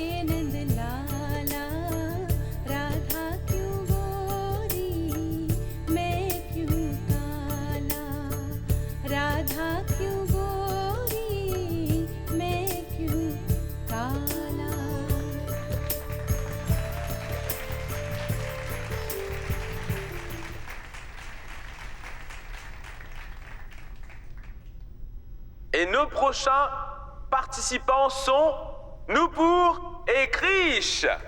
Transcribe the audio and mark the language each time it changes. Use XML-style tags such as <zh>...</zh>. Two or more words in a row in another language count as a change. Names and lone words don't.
<hi>नंद लाला राधा क्यों गोरी मैं क्यों काला राधा क्यों गोरी मैं क्यों काला</hi> <fr>Et nos prochains participants sont Nupur et Krish.</fr>